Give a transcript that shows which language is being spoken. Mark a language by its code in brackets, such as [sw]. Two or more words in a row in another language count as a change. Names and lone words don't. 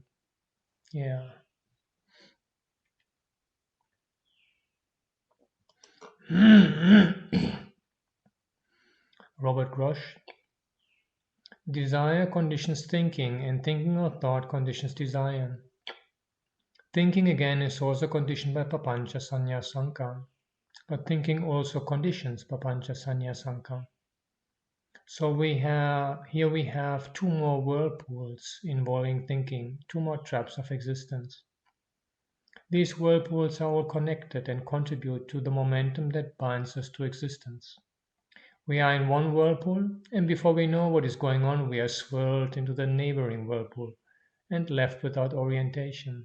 [en] Yeah. Robert Grosh. Desire conditions thinking, and thinking or thought conditions desire. Thinking again is also conditioned by [pi] papancha sanya sankhara, [en] but thinking also conditions [pi] papancha sanya sankhara. [en] So here we have two more whirlpools involving thinking, two more traps of existence. These whirlpools are all connected and contribute to the momentum that binds us to existence. We are in one whirlpool, and before we know what is going on, we are swirled into the neighboring whirlpool and left without orientation.